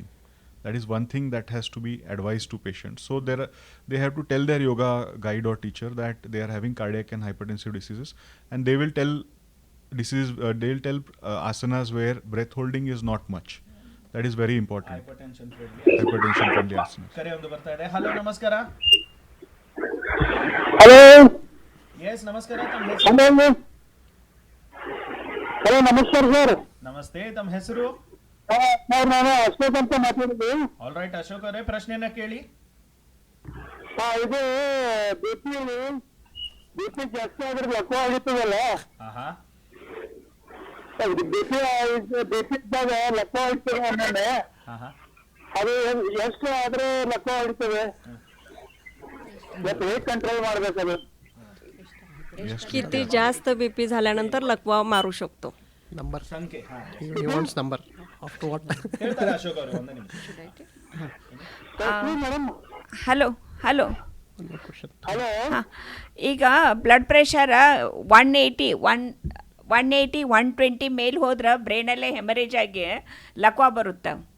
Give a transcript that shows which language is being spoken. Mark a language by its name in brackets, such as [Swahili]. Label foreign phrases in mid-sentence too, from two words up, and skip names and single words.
[English] That is one thing that has to be advised to patients. So they have to tell their yoga guide or teacher that they are having cardiac and hypertensive diseases, and they will tell asanas where breath holding is not much. That is very important. ಹೈಪರ್ಟೆನ್ಷನ್ Friendly asanas. [Kannada] ಕರೆ ಒಂದು ಬರ್ತಾ ಇದೆ. ಹಲೋ, ನಮಸ್ಕಾರ. ಹಲೋ ಎಸ್, ನಮಸ್ಕಾರ. ತಮ್ಮ ಹೆಸರು? ಹಲೋ ನಮಸ್ಕಾರ ಸರ್. ನಮಸ್ತೆ, ತಮ್ಮ ಹೆಸರು? ನಾನು ಅಶೋಕ್ ಅಂತ ಮಾತಾಡಿದ್ದು. [English] all right [Kannada] ಅಶೋಕ್ ಅವರೇ, ಪ್ರಶ್ನೆಯನ್ನ ಕೇಳಿ. ಇದು ಬಿಪಿ ಜಾಸ್ತಿ ಆದ್ರೆ ಲಕ್ವ ಆಗಿರ್ತದಲ್ಲ, ಆಹಾ, ಬಿಪಿ ಇದ್ದಾಗ ಲಕ್ವ ಆಗಿರ್ತದೆ ಒಮ್ಮೊಮ್ಮೆ. ಆಹಾ. ಅದು ಎಷ್ಟು ಆದ್ರೆ ಲಕ್ವ ಆಗಿರ್ತದೆ, ಹೇಗೆ ಕಂಟ್ರೋಲ್ ಮಾಡ್ಬೇಕದು? [Marathi] किती जास्त बीपी झाल्यानंतर लकवा मारू शकतो? [Kannada] ನಂಬರ್ ಸಂಖ್ಯೆ [English] number after what [Kannada] ಹೇಳ್ತಾರೆ ಅಶೋಕ್ ಅವರು, ಒಂದೇ ನಿಮಿಷ. ಹಲೋ ಹಲೋ ಕ್ವಶನ್. ಹಲೋ ಹಾಂ, ಈಗ [English] blood pressure [Kannada] 180 120 ಮೇಲೆ ಹೋದ್ರೆ ಬ್ರೈನಲ್ಲೇ ಹೆಮರೇಜ್ ಆಗಿ ಲಕ್ವಾ ಬರುತ್ತೆ.